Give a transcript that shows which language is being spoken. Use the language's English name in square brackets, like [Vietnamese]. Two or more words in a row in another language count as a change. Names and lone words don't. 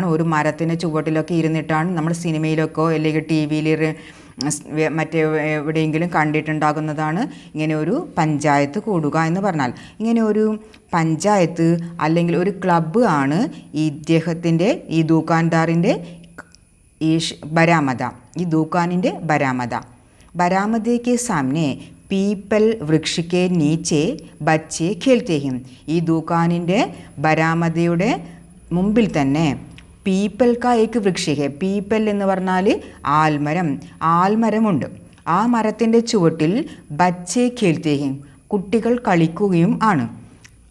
[Malayalam] ഒരു മരത്തിൻ്റെ ചുവട്ടിലൊക്കെ ഇരുന്നിട്ടാണ് നമ്മൾ സിനിമയിലൊക്കെ അല്ലെങ്കിൽ ടി വിയിൽ മറ്റേ എവിടെയെങ്കിലും കണ്ടിട്ടുണ്ടാകുന്നതാണ് ഇങ്ങനെ ഒരു പഞ്ചായത്ത് കൂടുക എന്ന് പറഞ്ഞാൽ। ഇങ്ങനെ ഒരു പഞ്ചായത്ത് അല്ലെങ്കിൽ ഒരു ക്ലബ്ബ് ആണ് ഇദ്ദേഹത്തിൻ്റെ, ഈ ദുകാൻദാറിൻ്റെ ഈ ബരാമദ, ഈ ദുകാനിൻ്റെ ബരാമദ। [Hindi] बरामदे के सामने पीपल वृक्ष के नीचे बच्चे खेलते हैं। [Malayalam] ഈ ദുകാനിൻ്റെ ബരാമദയുടെ മുമ്പിൽ തന്നെ [Hindi] पीपल का एक वृक्ष है। [Malayalam] പീപ്പൽ എന്ന് പറഞ്ഞാൽ ആൽമരമുണ്ട്। ആ മരത്തിൻ്റെ ചുവട്ടിൽ [Hindi] बच्चे खेलते हैं, [Malayalam] കുട്ടികൾ കളിക്കുകയും ആണ്।